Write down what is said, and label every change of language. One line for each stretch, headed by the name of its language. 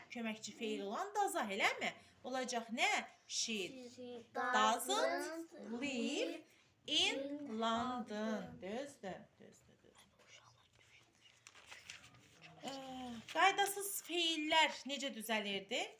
Azerbaijani: Köməkçi feil olan does'a, eləmi? Olacaq nə?
English: She doesn't live in London.
Azerbaijani: Düzdür, düzdür, düzdür. Qaydasız feillər necə düzəlirdi?